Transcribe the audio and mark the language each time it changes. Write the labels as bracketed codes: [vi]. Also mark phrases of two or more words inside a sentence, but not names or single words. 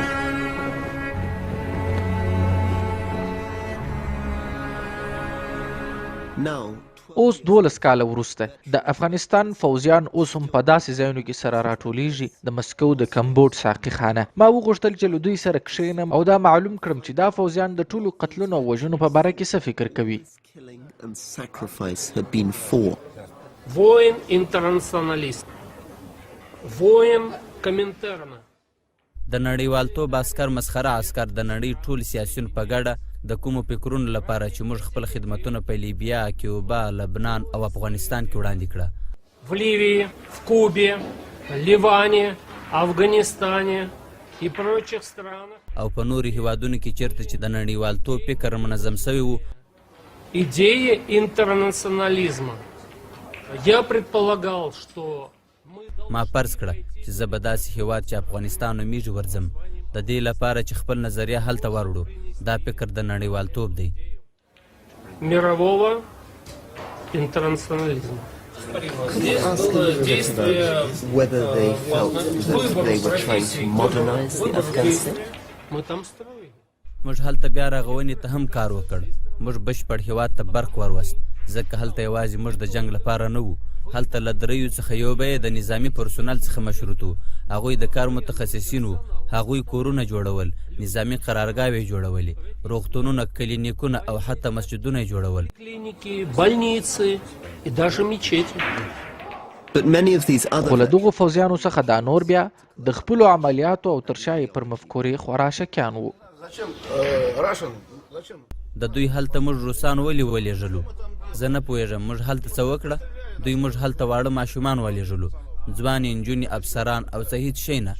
[ps] اوس 12 کاله وروسته د افغانستان فوځیان اوس هم په داسې ځایونو کې سره راټولیږي د مسکو د کمبوډ ساقي خانه. ما وغوښتل چې له دوی سره کښېنم او دا معلوم کړم چې دا فوځیان د ټولو قتلونو او وژنو په باره کې څه فکر کوي. [ru] Воин интернационалист. Воин коминтерна. [ps] د نړیوالتوب عسکر مسخره عسکر د نړۍ ټول سیاسیون په ګډه د کومو فکرونو لپاره چې موږ خپل خدمتونه په لیبیا، کیوبا، لبنان او افغانستان کې وړاندې کړه. [ru] В Ливии, в Кубе, Ливане, Афганистане и прочих странах. [ps] او په نورو هیوادونو کې چیرته چې د نړیوالتوب فکر منظم سوی وو. [ru] Идея интернационализма. Я предполагал, что [ps] ما فرض کړه چې زه به داسې هیواد چې افغانستان نومیږي ورځم د دې لپاره چې خپل نظریه هلته وروړو. دا فکر د نړیوالتوب دی. [ru] Мирового интернационализма. [en] Whether they felt that they were trying to modernize the Afghanistan? [ps] موږ هلته بیا رغونې ته هم کار وکړ. موږ بشپړ هیواد ته برق وروست ځکه هلته یوازې موږ د جنگ لپاره نه وو. هلته له دریو څخه یو به د نظامي پرسونل څخه مشروط وو. هغوی د کار متخصصین وو. هغوی کورونه جوړول، نظامي قرارګاوې جوړولې، روغتونونه، کلینیکونه او حتی مسجدونه یې جوړول. [ru] Клиники, больницы и даже мечети. [ps] خو له دغو فوزیانو څخه دا نور بیا د خپلو عملیاتو او ترشا یې پر مفکورې خورا شکیان وو. د دوی هلته موږ روسان ولې ولېږلو؟ زه نه پوهېږم. موږ هلته څه وکړه؟ دوی موږ هلته واړه ماشومان ولېږلو، ځوانې نجونې، افسران او څه هېڅ شی نه.